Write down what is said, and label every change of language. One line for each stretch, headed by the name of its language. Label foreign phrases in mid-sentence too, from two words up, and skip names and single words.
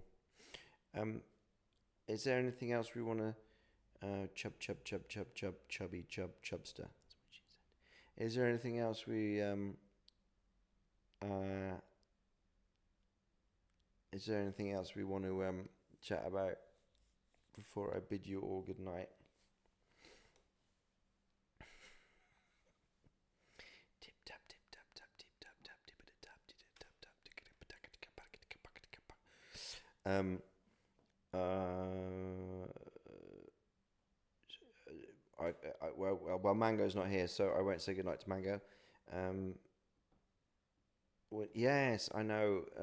English: Um, is there anything else we want to chub, chub, chub, chub, chub, chubby, chub, chubster? That's what she said. Is there anything else we uh, is there anything else we want to chat about before I bid you all good night? Tip tap tip tap tap tip tap tap tip tap tip tap tap well, Mango's not here, so I won't say goodnight to Mango. Um, well, yes, I know.